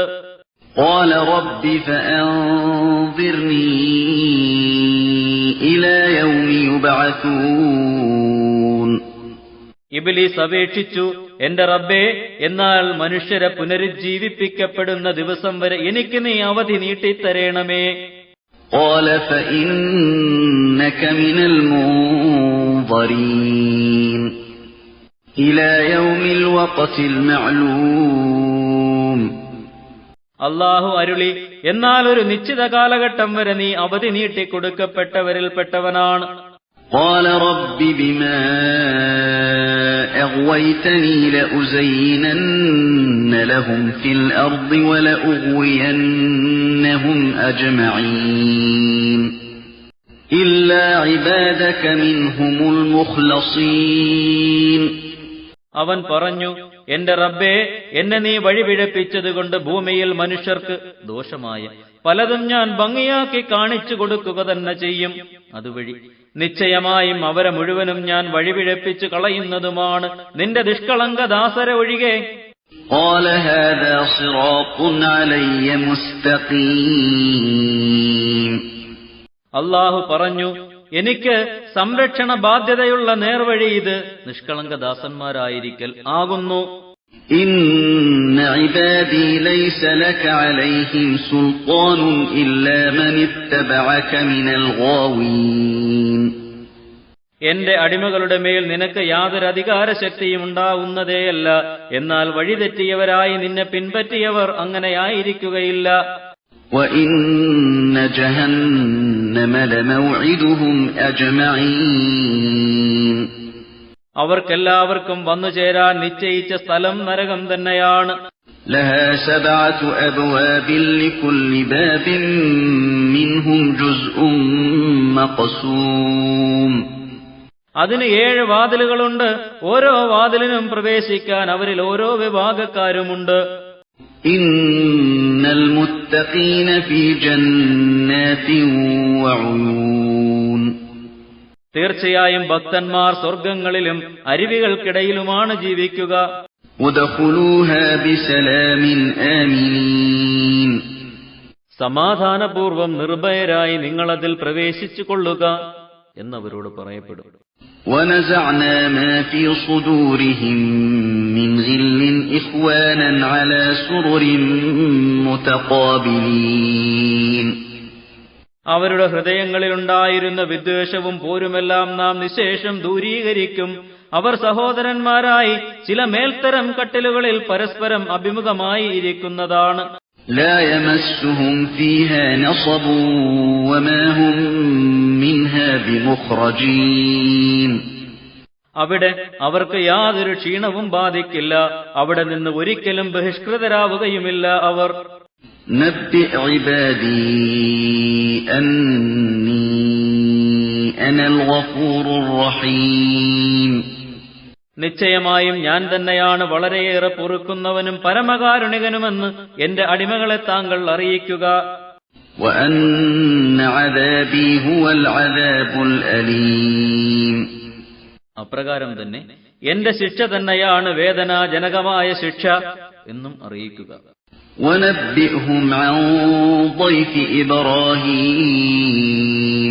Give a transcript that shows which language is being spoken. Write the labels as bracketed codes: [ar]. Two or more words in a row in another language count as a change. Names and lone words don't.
[ar] قال رب فأنظرني إلى يوم يبعثون. [ml] ഇബ്ലീസ് അപേക്ഷിച്ചു, എന്റെ റബ്ബേ, എന്നാൽ മനുഷ്യരെ പുനരുജ്ജീവിപ്പിക്കപ്പെടുന്ന ദിവസം വരെ എനിക്ക് നീ അവധി നീട്ടിത്തരേണമേ. [ar] قال فإنك من المنظرين إلى يوم الوقت المعلوم. [ml] അല്ലാഹു അരുളി, എന്നാൽ ഒരു നിശ്ചിത കാലഘട്ടം വരെ നീ അവധി നീട്ടിക്കൊടുക്കപ്പെട്ടവരിൽപ്പെട്ടവനാണ്. [ar] قال رب بما أغويتني لأزينن لهم في الأرض ولأغوينهم أجمعين إلا عبادك منهم المخلصين. [ml] അവൻ പറഞ്ഞു, എന്റെ റബ്ബേ, എന്നെ നീ വഴിപിഴപ്പിച്ചതുകൊണ്ട് ഭൂമിയിൽ മനുഷ്യർക്ക് ദോഷമായ പലതും ഞാൻ ഭംഗിയാക്കി കാണിച്ചു കൊടുക്കുക തന്നെ ചെയ്യും. അതുവഴി നിശ്ചയമായും അവരെ മുഴുവനും ഞാൻ വഴിപിഴപ്പിച്ചു കളയുന്നതുമാണ്, നിന്റെ നിഷ്കളങ്ക ദാസരെ ഒഴികെ. [ar] قال هذا صراط علي مستقيم. [ml] അല്ലാഹു പറഞ്ഞു, എനിക്ക് സംരക്ഷണ ബാധ്യതയുള്ള നേർവഴി ഇത് നിഷ്കളങ്ക ദാസന്മാരായിരിക്കൽ ആകുന്നു. [ar] إن عبادي ليس لك عليهم سلطان إلا من اتبعك من الغاوين. [ml] എന്റെ അടിമകളുടെ മേൽ നിനക്ക് യാതൊരു അധികാരശക്തിയും ഉണ്ടാവുന്നതേയല്ല, എന്നാൽ വഴിതെറ്റിയവരായി നിന്നെ പിൻപറ്റിയവർ അങ്ങനെയായിരിക്കുകയില്ല. [ar] وإن جهنم لموعدهم أجمعين. [ml] അവർക്കെല്ലാവർക്കും വന്നുചേരാൻ നിശ്ചയിച്ച സ്ഥലം നരകം തന്നെയാണ്. [ar] لها 7 أبواب لكل باب منهم جزء مقسوم. [ml] അതിന് 7 വാതിലുകളുണ്ട്, ഓരോ വാതിലിനും പ്രവേശിക്കാൻ അവരിൽ ഓരോ വിഭാഗക്കാരുമുണ്ട്. [ar] إن المتقين في جنات وعيون. [ml] തീർച്ചയായും ഭക്തന്മാർ സ്വർഗങ്ങളിലും അരുവികൾക്കിടയിലുമാണ് ജീവിക്കുക. [ar] ادخلوها بسلام آمنين. [ml] സമാധാനപൂർവം നിർഭയരായി നിങ്ങളതിൽ പ്രവേശിച്ചു കൊള്ളുക എന്നവരോട് പറയപ്പെടും. [ar] ونزعنا ما في صدورهم من غل إخوانا على سرر متقابلين. [ml] അവരുടെ ഹൃദയങ്ങളിലുണ്ടായിരുന്ന വിദ്വേഷവും പോരുമെല്ലാം നാം നിശേഷം ദൂരീകരിക്കും. അവർ സഹോദരന്മാരായി ചില മേൽത്തരം കട്ടിലുകളിൽ പരസ്പരം അഭിമുഖമായി ഇരിക്കുന്നതാണ്. [ar] لا يمسهم فيها نصب وما هم منها بمخرجين. [ml] അവിടെ അവർക്ക് യാതൊരു ക്ഷീണവും ബാധിക്കില്ല, അവിടെ നിന്ന് ഒരിക്കലും ബഹിഷ്കൃതരാവുകയുമില്ല അവർ. [ar] نبئ عبادي أني أنا الغفور الرحيم. [ml] നിശ്ചയമായും ഞാൻ തന്നെയാണ് വളരെയേറെ പൊറുക്കുന്നവനും പരമകാരുണികനുമെന്ന് എന്റെ അടിമകളെ താങ്കൾ അറിയിക്കുക. [ar] وأن عذابي هو العذاب الأليم. [ml] അപ്രകാരം തന്നെ എന്റെ ശിക്ഷ തന്നെയാണ് വേദനാജനകമായ ശിക്ഷ എന്നും അറിയിക്കുക. [ar] ونبئهم عن ضيف إبراهيم.